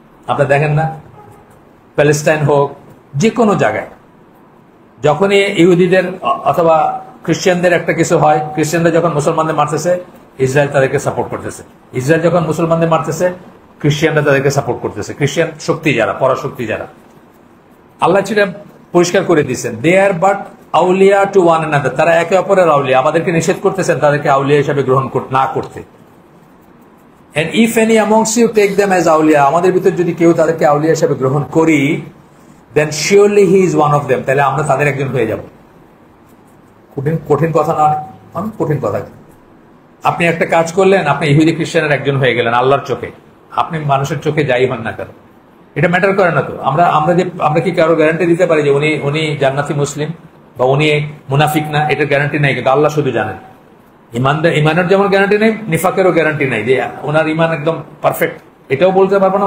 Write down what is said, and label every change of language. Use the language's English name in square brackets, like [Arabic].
[Bangla] আপনারা দেখেন না, প্যালেস্টাইন হোক, যে কোনো জায়গায় যখনই ইহুদিদের অথবা খ্রিস্টানদের একটা কিছু হয়, খ্রিস্টানরা যখন মুসলমানদের মারতেছে, ইসরায়েল তাদেরকে সাপোর্ট করতেছে। ইসরায়েল যখন মুসলমানদের মারতেছে, খ্রিস্টানরা তাদেরকে সাপোর্ট করতেছে। খ্রিস্টান শক্তি যারা, পরাশক্তি যারা, আল্লাহ সেটা পরিষ্কার করে দিচ্ছেন, দে আর but Auliya two one another, তারা একে অপরের আউলিয়া। আমাদেরকে নিষেধ করতেছেন তাদেরকে আউলিয়া হিসাবে গ্রহণ না করতে। [English] And if any amongst you take them as awliya, আমাদের ভিতর যদি কেউ তাদেরকে আউলিয়া হিসেবে গ্রহণ করি, then surely he is one of them, তাহলে আমরা তাদের একজন হয়ে যাব। [Bangla] কঠিন কথা না, অনেক কঠিন কথা। আপনি একটা কাজ করলেন, আপনি ইহুদি খ্রিস্টানের একজন হয়ে গেলেন আল্লাহর চোখে। আপনি মানুষের চোখে যাই হন না কেন, এটা ম্যাটার করে না তো। আমরা কি কারো গ্যারান্টি দিতে পারি যে উনি জান্নাতি মুসলিম বা উনি মুনাফিক না? এটার গ্যারান্টি নাই, কিন্তু আল্লাহ শুধু জানেন। ইমানের যেমন গ্যারান্টি নেই, নিফাকেরও গ্যারান্টি নাই যে ওনার ইমান একদম পারফেক্ট, এটাও বলতে পারবো না।